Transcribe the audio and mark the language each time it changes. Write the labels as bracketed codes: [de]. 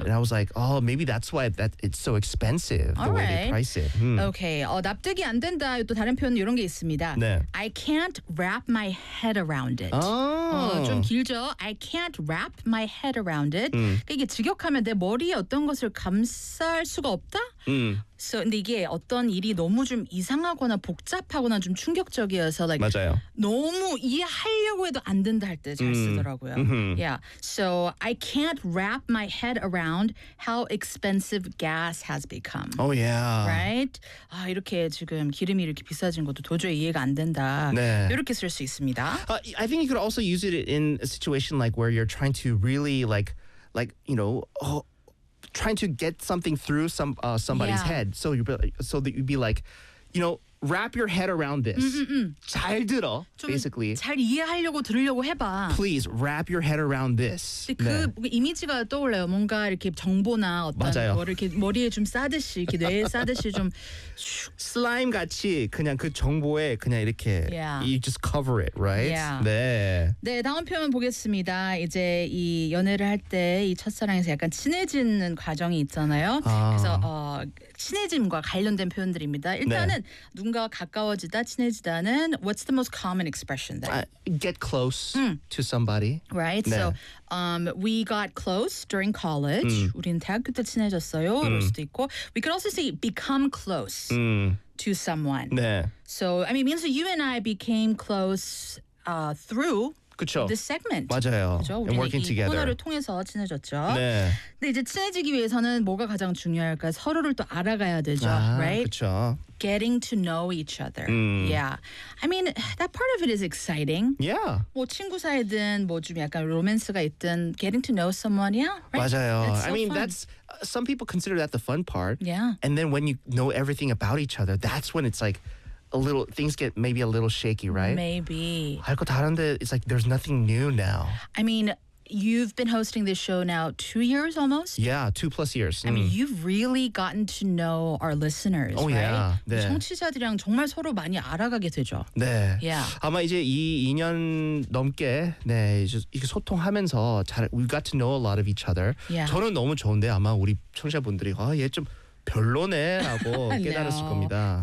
[en] And I was like, oh, maybe that's why that it's so expensive the All way right. they price it. [ko] Okay. 어, 납득이 안 된다. 또 다른 표현 이런 게 있습니다. 네. [en] I can't wrap my head around it. 어, [ko] 좀 길죠. [en] I can't wrap my head around it. [ko] 이게 직역하면 내 머리에 어떤 것을 감쌀 수가 없다? So, 근데 이게 어떤 일이 너무 좀 이상하거나 복잡하거나 좀 충격적이어서 like, 맞아요. 너무 이해하려고 해도 안 된다 할 때 잘 쓰더라고요. [en] Yeah. So, I can't wrap my head around how expensive gas has become. Oh, yeah. Right? [ko] 아, 이렇게 지금 기름이 이렇게 비싸진 것도 도저히 이해가 안 된다. 네. 이렇게 쓸 수 있습니다. [en] I think you could also use it in a situation like where you're trying to really like you know, oh, trying to get something through somebody's head. So you'd be like, you know, wrap your head around this. [ko] 잘 들어, basically. 잘 이해하려고 들으려고 해봐. [en] Please, wrap your head around this. [ko] 그 네. 이미지가 떠올라요. 뭔가 이렇게 정보나 어떤 맞아요. 거를 이렇게 머리에 좀 싸듯이, 이렇게 뇌에 싸듯이 좀 슬라임 같이 그냥 그 정보에 그냥 이렇게 [en] yeah. you just cover it, right? Yeah. [ko] 네. 네, 다음 표현 보겠습니다. 이제 이 연애를 할 때 이 첫사랑에서 약간 친해지는 과정이 있잖아요. 아. 그래서 친해짐과 관련된 표현들입니다. 일단은 네. 누군가와 가까워지다, 친해지다는 [en] What's the most common expression there? Get close to somebody. Right? [ko] 네. [en] So, we got close during college. [ko] 우리는 대학교 때 친해졌어요. 이럴 수도 있고. [en] We could also say become close to someone. [ko] 네. [en] So, I mean, means that you and I became close through [ko] 그쵸. [en] this segment. [ko] 맞아요. 그쵸? [en] And working together. [ko] 우리는 이 코너를 통해서 친해졌죠. 네. 근데 이제 친해지기 위해서는 뭐가 가장 중요할까? 서로를 또 알아가야 되죠. 아, [en] right? [ko] 그쵸. [en] Getting to know each other. Yeah. I mean, that part of it is exciting. Yeah. [ko] 뭐 친구 사이든 뭐 좀 약간 로맨스가 있든 [en] getting to know someone, yeah. Right? [ko] 맞아요. [en] That's so I mean, fun. That's some people consider that the fun part. Yeah. And then when you know everything about each other, that's when it's like a little things get maybe a little shaky, right? Maybe. [ko] 할 거 다른데 [en] it's like there's nothing new now. I mean, you've been hosting this show now 2 years almost? Yeah, 2+ years. I mean, you've really gotten to know our listeners, oh, Oh, yeah. 네. [ko] 청취자들이랑 정말 서로 많이 알아가게 되죠. 네. [en] Yeah. [ko] 아마 이제 이 2년 넘게 네, 이제 소통하면서 잘, [en] we got to know a lot of each other. Yeah. [ko] 저는 너무 좋은데 아마 우리 청취자분들이 아, 얘 좀 별로네 하고 깨달았을 [en] no. [ko] 겁니다.